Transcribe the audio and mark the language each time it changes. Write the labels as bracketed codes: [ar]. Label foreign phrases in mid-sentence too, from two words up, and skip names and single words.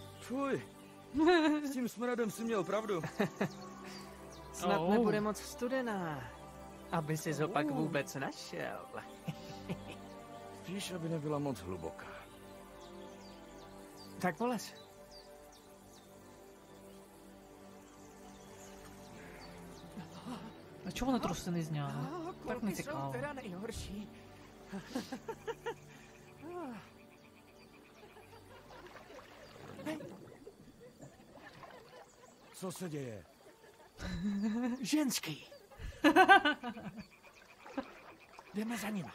[cs] Fuj, s tím smradem si měl pravdu. Snad nebude moc studená, aby si ho pak vůbec našel. Spíš, aby nebyla moc hluboká. Tak polez. [uk] А чого вони труси не зняли? Так не [cs] Jsou [uk] цікаво. [cs] teda nejhorší. Co se děje? Ženský. Jdeme za nima.